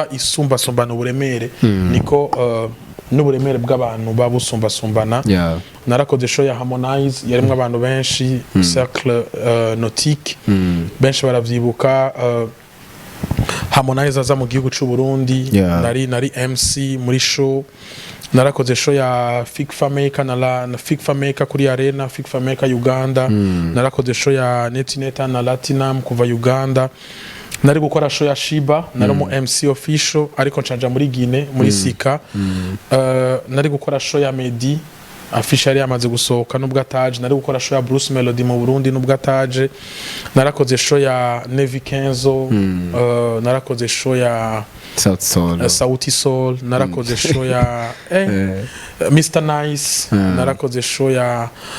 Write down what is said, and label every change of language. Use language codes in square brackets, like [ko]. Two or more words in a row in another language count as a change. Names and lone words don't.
[rn] isumba sumbana uburemere niko n'uburemere bw'abantu babusumba sumbana narakoze show ya Harmonize yarimwe abantu benshi cercle nautique benshi baravyibuka Harmonize aza mu gihugu cy'u Burundi nari MC muri show narakoze show ya Fikfa Maker na Fikfa Maker kuri Arena Fikfa Maker Uganda narakoze show ya Netineta na Latinum kuva Uganda nari gukora show ya Shiba nari mu MC official ariko ncanja muri Guinea muri Sika nari gukora show ya Medi official yamaze gusohoka nubwo ataje nari gukora show ya Bruce Melody mu Burundi nubwo ataje narakoze show ya Nevi Kenzo narakoze show ya Sauti Soul narakoze show ya Mr Nice narakoze show ya